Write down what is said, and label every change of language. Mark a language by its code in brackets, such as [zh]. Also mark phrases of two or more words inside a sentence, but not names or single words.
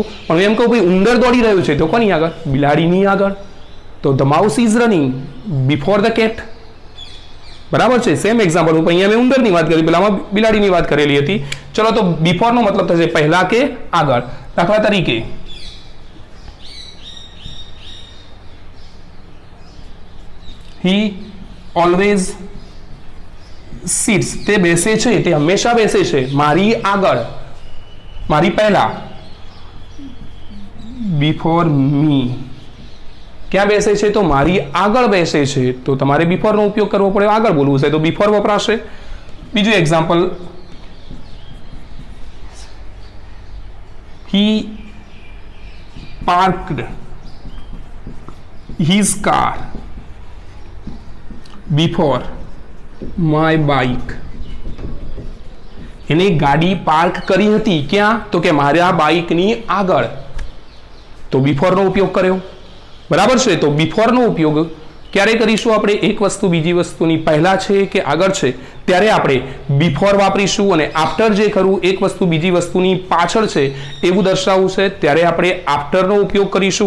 [gu] પણ એમ કહું ભાઈ ઉંદર દોડી રહ્યું છે તો કોની આગળ? બિલાડીની આગળ. તો [en] the mouse is running before the cat. [gu] બરાબર છે. સેમ એક્ઝામ્પલ ઉપર અહીંયા મેં ઉંદરની વાત કરી, પેલામાં બિલાડીની વાત કરેલી હતી. ચલો તો બિફોરનો મતલબ થશે પહેલા કે આગળ. દાખલા તરીકે [en] he always sits, [gu] તે બેસે છે, તે હંમેશા બેસે છે મારી આગળ, મારી પહેલા. [en] before me, [gu] ક્યાં બેસે છે? તો મારી આગળ બેસે છે. તો તમારે બિફોરનો ઉપયોગ કરવો પડે, આગળ બોલવું છે તો બિફોર વપરાશે. બીજું એક્ઝામ્પલ, [en] he parked his car before my bike, [gu] એને ગાડી પાર્ક કરી હતી ક્યાં? તો કે મારા બાઇકની આગળ. તો બિફોરનો ઉપયોગ કર્યો. બરાબર છે. તો બિફોરનો ઉપયોગ ક્યારે કરીશું આપણે? એક વસ્તુ બીજી વસ્તુની પહેલા છે કે આગળ છે ત્યારે આપણે બિફોર વાપરીશું, અને આફ્ટર જે ખરું એક વસ્તુ બીજી વસ્તુની પાછળ છે એવું દર્શાવવું છે ત્યારે આપણે આફ્ટરનો ઉપયોગ કરીશું.